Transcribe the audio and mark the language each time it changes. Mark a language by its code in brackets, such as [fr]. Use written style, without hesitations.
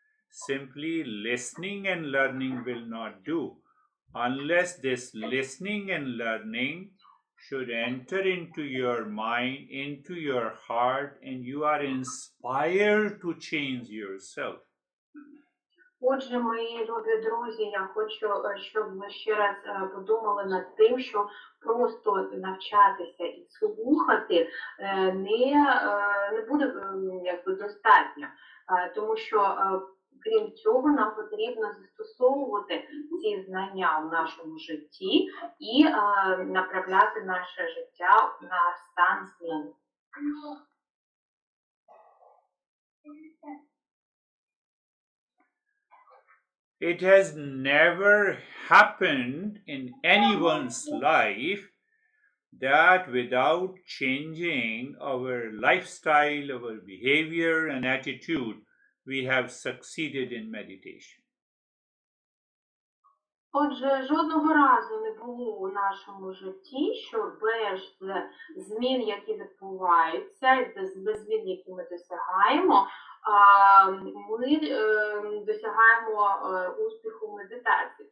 [en] Simply listening and learning will not do. Unless this listening and learning should enter into your mind, into your heart, and you are inspired to change yourself. [uk] Отже, мої любі друзі, я хочу, щоб ви ще раз подумали над тим, що просто навчатися і слухати не буде достатньо, тому що крім цього нам потрібно застосовувати ці знання в нашому житті і направляти наше життя на стан змін. [en] It has never happened in anyone's life that without changing our lifestyle, our behavior and attitude, we have succeeded in meditation. [uk] Отже, жодного разу не було у нашому житті, що без змін, які відбуваються, без змін, які ми досягаємо, ми досягаємо успіху в медитації.